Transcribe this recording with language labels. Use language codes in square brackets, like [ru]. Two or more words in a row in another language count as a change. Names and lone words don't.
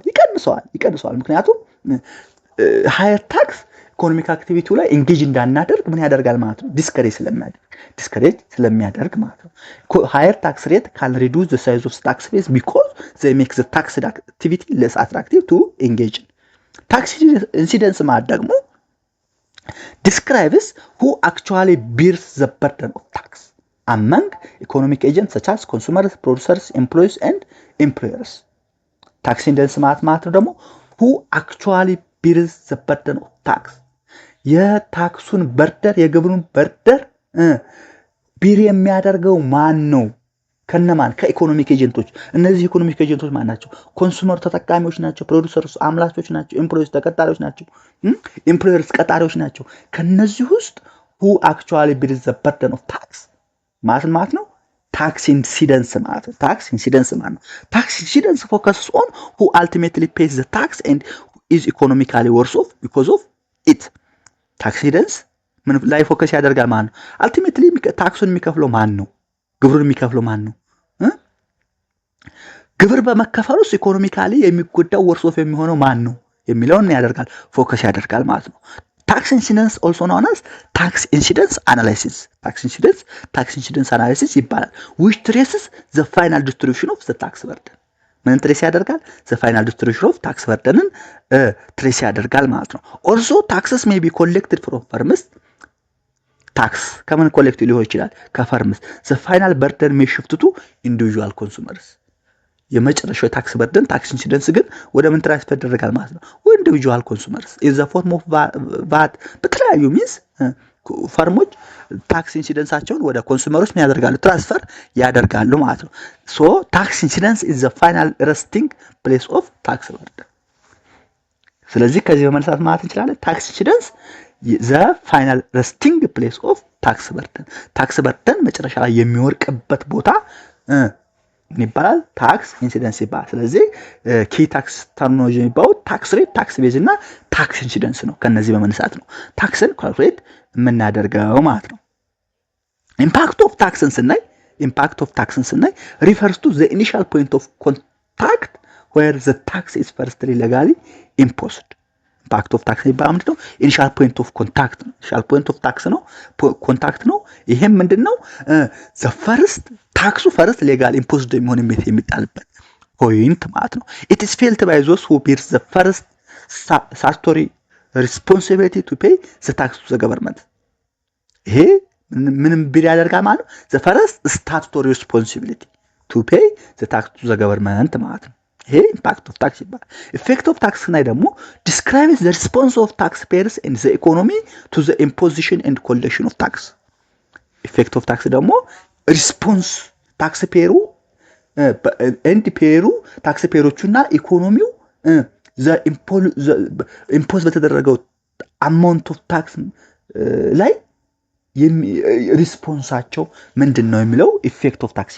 [am] ይቀንሰዋል። ምክንያቱም [en] higher tax economic activity [am] ላይ ኢንጌጅ እንዳናደርግ ምን ያደርጋል ማለት ነው? ዲስከሬጅ ስለሚያደርግ ማለት ነው። [en] higher tax rate can reduce the size of tax base because they make the taxed activity less attractive to engage in። tax incidence [am] ማለት ደግሞ [en] describes who actually bears the burden of tax among economic agents such as consumers, producers, employees and employers. Tax incidence [am] ማለት ነው ደግሞ [en] who actually bears the burden of tax [am] የታክሱን በርደር የግብሩን [en] burden bear [am] የሚያደርገው ማን ነው? ከነማን? ከኢኮኖሚክ ኤጀንቶች። እነዚህ [en] economic agents [am] ማን ናቸው? [en] ኮንሱመር [am] ተጠቃሚዎች ናቸው፣ [en] ፕሮዲዩሰርስ [am] አምራቾች ናቸው፣ [en] ኤምፕሎይስ [am] ተቀጣሪዎች ናቸው፣ [en] ኤምፕሎየርስ [am] ቀጣሪዎች ናቸው። ከነዚህ ውስጥ [en] who actually bears the burden of tax [am] ማለት ነው [en] tax incidence [am] ማለት ነው። [en] tax incidence focuses on who ultimately pays the tax and is economically worse off because of it። tax incidence [am] ምን ላይ [en] ፎከስ [am] ያደርጋል ማለት ነው? አልቲሜትሊ ታክሱን የሚከፍለው ማን ነው? ግብሩን የሚከፍለው ማን ነው? ግብር በመከፈል ውስጥ ኢኮኖሚካሊ የሚጎዳው [en] worse off [am] የሚሆነው ማን ነው የሚለውን ያደርጋል፣ ፎከስ ያደርጋል ማለት ነው። [en] tax incidence also known as tax incidence analysis ይባላል which traces the final distribution of the tax burden [am] ምን ትሬስ ያደርጋል [en] the final distribution of tax burden [am] ትሬስ ያደርጋል ማለት ነው [en] also taxes may be collected from firms [am] ታክስ ከምን ኮሌክት ሊሆን ይችላል ከፈርምስ [en] the final burden may shift to individual consumers የመጨረሻው tax burden tax incidence [am] ግን ወደ ምን ትራንስፈር ይደረጋል ማለት ነው ወደ [en] individual consumers in the form of VAT በተለያዩ means firms tax incidence [am] ወደ ኮንሱመሮች ምን ያደርጋሉ ትራንስፈር ያደርጋሉ ማለት ነው [en] so tax incidence is the final resting place of tax burden [am] ስለዚህ ከዚህ በመነሳት ማለት [en] እንችላለን tax incidence the final resting place of tax burden [am] መጨረሻ ላይ የሚወርቅበት ቦታ ምን ይባላል [en] tax incidence [am] ይባላል ስለዚህ [en] key tax terminology የሚባለው tax rate tax base እና tax incidence [am] ነው ከነዚህ በመነሳት ነው ታክስን [en] ካልኩሌት [am] የምናደርገው ማለት ነው [en] impact of tax ስናይ refers to the initial point of contact where the tax is firstly legally imposed impact of tax [am] ይባላል ምንድነው [en] initial point of contact ነው ኮንታክት [am] ነው ይሄም ምንድነው [en] the first ታክሱ first legal imposed የሚጣልበት ፖይንት [am] ማለት ነው [en] it is felt by those who bear the first statutory responsibility to pay the tax to the government [am] ይሄ ምንም ቢል ያደርጋል ማለት ነው [en] the first statutory responsibility to pay the tax to the government [am] ማለት ነው ይሄ [en] impact of tax ይባላል effect of tax [am] ላይ ደግሞ [en] describes the response of taxpayers in the economy to the imposition and collection of tax effect of tax ደግሞ response tax payer tax payers economy impose በተደረገው amount of tax ላይ ሪስፖንሳቸው [am] ምንድነው የሚለው [en] effect of tax